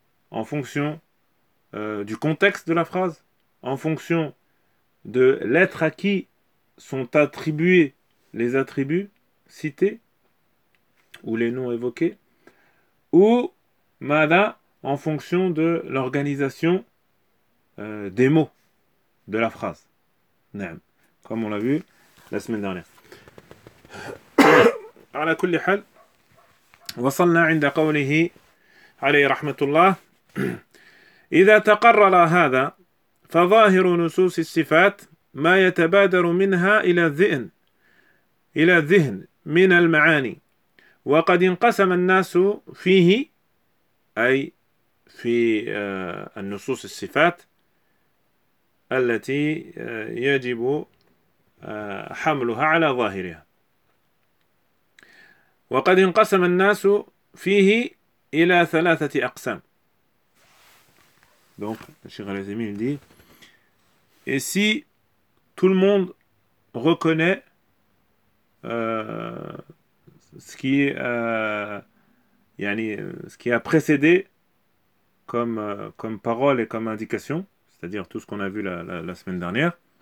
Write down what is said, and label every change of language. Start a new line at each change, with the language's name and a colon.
French: En fonction du contexte de la phrase, en fonction de l'être à qui sont attribués les attributs cités ou les noms évoqués, ou mada en fonction de l'organisation des mots de la phrase. Naam. Comme on l'a vu la semaine dernière.
Arabic: على كل حال وصلنا عند قوله عليه رحمة الله إذا تقرر هذا فظاهر نصوص الصفات ما يتبادر منها إلى الذهن من المعاني وقد انقسم الناس فيه، أي في النصوص الصفات التي يجب حملها على ظاهرها، وقد انقسم الناس فيه إلى ثلاثة أقسام.
French: Donc, chers les amis, il dit, et si tout le monde reconnaît ce qui a précédé comme parole et comme indication, c'est-à-dire tout ce qu'on a vu la semaine dernière,